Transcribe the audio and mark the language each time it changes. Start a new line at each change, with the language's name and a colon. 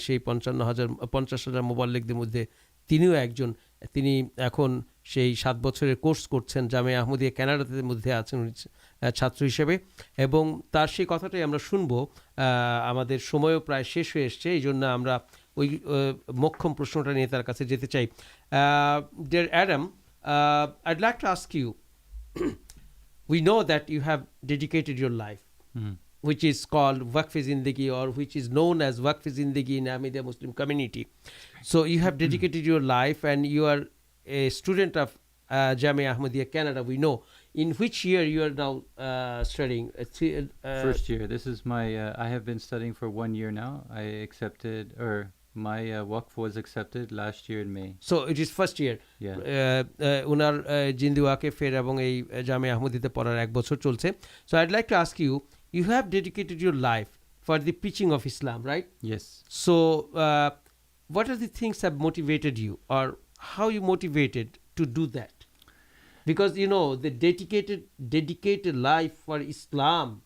Bangla: সেই 50,000 মোবাল্লিকদের মধ্যে তিনিও একজন। তিনি এখন সেই 7 বছরের কোর্স করছেন, জামিয়া আহমদিয়া কানাডাতে মধ্যে আছেন ছাত্র হিসেবে, এবং তার সেই কথাটাই আমরা শুনবো। আমাদের সময়ও প্রায় শেষ হয়ে এসছে, এই জন্য আমরা ওই মোক্ষম প্রশ্নটা নিয়ে তার কাছে যেতে চাই।
English: Dear Adam, I'd like to ask you, we know that you have dedicated your life, which is called Waqf-e Zindagi, or which is known as Waqf-e Zindagi in Ahmadiyya Muslim community. So you have dedicated your life, and you are a student of Jamia Ahmadiyya Canada, we know. In which year you are now studying? First year. This is my, I have been studying for 1 year now. I accepted, or My waqf was accepted last year in May. So it is first year. Yeah.
Bangla: ওনার জিন্দি ওয়াকেফের এবং এই জামে আহমদিতে পড়ার 1 বছর চলছে.
English: So I'd like to ask you, you have dedicated your life for the preaching of Islam, right? Yes. So what are the things that motivated you, or how you motivated to do that? Because you know the dedicated life for Islam